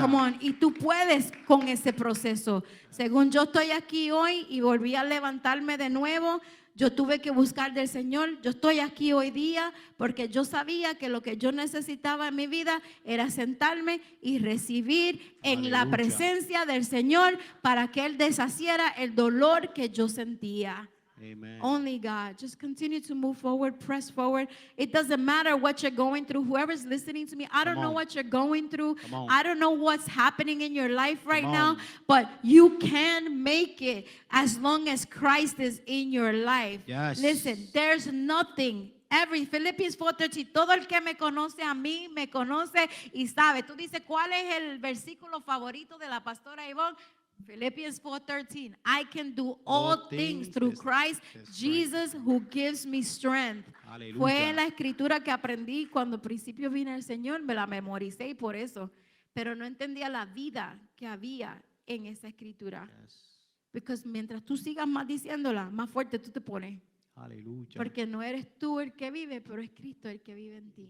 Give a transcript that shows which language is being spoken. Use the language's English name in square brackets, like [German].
[English] Come on, [Spanish] y tú puedes con ese proceso. Según yo estoy aquí hoy y volví a levantarme de nuevo, yo tuve que buscar del Señor. Yo estoy aquí hoy día porque yo sabía que lo que yo necesitaba en mi vida era sentarme y recibir en la Aleluya. presencia del Señor para que Él deshaciera el dolor que yo sentía. Amen. [English] Only God. Just continue to move forward, press forward. It doesn't matter what you're going through. Whoever's listening to me, I don't Come know on. what you're going through. Come on. I don't know what's happening in your life right Come now, on. but you can make it as long as Christ is in your life. Yes. Listen, there's nothing. [Spanish] Philippians 4:13, todo el que me conoce a mí, me conoce y sabe. Tú dices, ¿cuál es el versículo favorito de la pastora Ivonne? [English] Philippians 4:13, I can do all things through Christ Jesus who gives me strength. [Spanish] Aleluya. Fue la escritura que aprendí cuando al principio vine al Señor, me la memoricé y por eso, pero no entendía la vida que había en esa escritura. [English] Yes. [Spanish] Porque mientras tú sigas más diciéndola, más fuerte tú te pones. Aleluya. Porque no eres tú el que vive, pero es Cristo el que vive en ti.